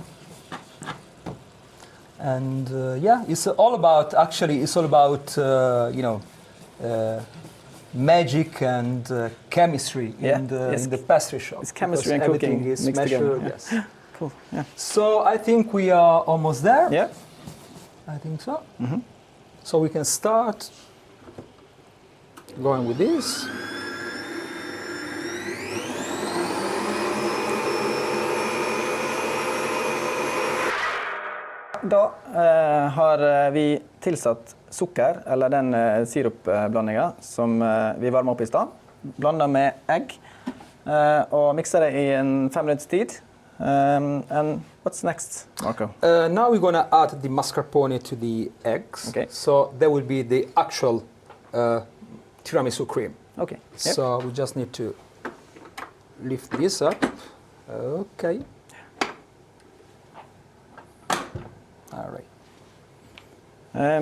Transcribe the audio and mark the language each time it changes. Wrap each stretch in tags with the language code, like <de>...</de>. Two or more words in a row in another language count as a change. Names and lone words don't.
<en>And it's all about magic and chemistry in the pastry shop. It's chemistry and cooking is mixed measured, together. Yes. Cool. Yeah. So I think we are almost there. Yeah. I think so. So we can start going with this.</en> <no>Da har vi tilsatt sukker, eller den sirupblandingen som vi varmer opp i stad. Blander med egg og mikser det i 5 minutters tid.</no> <en>And what's next, Marco? Now we're going to add the mascarpone to the eggs. Okay. So that will be the actual tiramisu cream. Okay. Yep. So we just need to lift this up. Okay. All right.</en>